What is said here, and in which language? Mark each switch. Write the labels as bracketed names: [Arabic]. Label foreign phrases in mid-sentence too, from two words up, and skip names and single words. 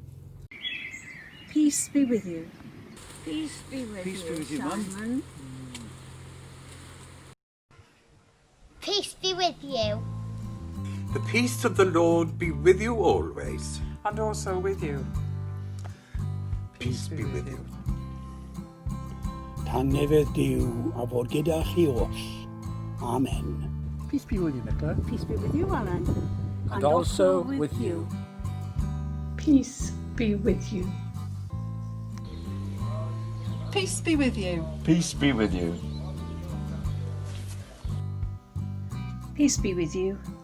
[English] Peace be with you. Peace be with Peace you, be with you, Mum. Simon. Peace be with you. The peace of the Lord be with you always. And also with you. Peace be with you. [Welsh] Tangnefedd Duw a fod gyda chi os. [English] Amen. Peace be with you, Nicola. Peace be with you, Alan. And also with you. Peace be with you. Peace be with you. Peace be with you. Peace be with you.